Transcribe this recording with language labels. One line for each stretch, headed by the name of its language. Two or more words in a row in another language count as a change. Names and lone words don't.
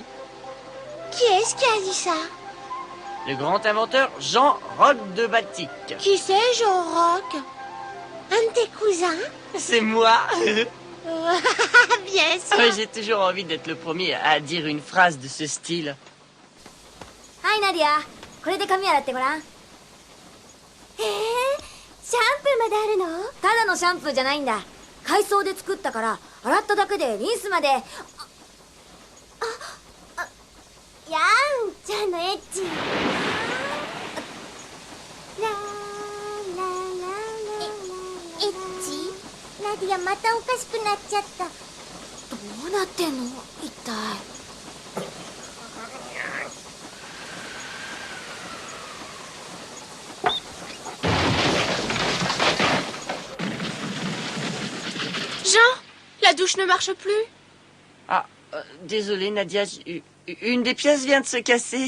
French: Qui est-ce qui a dit ça? Le grand inventeur Jean Roch de Baltic. Qui c'est, Jean Roch? Un de tes cousins? C'est moi. Bien sûr. J'ai toujours envie d'être le premier à dire une phrase de ce style.
Japanese: はい、ナディア。これで髪洗ってごらん。へえ、シャンプーまであるの？ただのシャンプーじゃないんだ。海藻で作ったから、洗っただけでリンスまで。やんちゃんのエッチ。エッチ？ナディアまたおかしくなっちゃった。どうなってんの？一体。
French: Jean, la douche ne marche plus. Ah, désolé Nadia, une des pièces vient de se casser.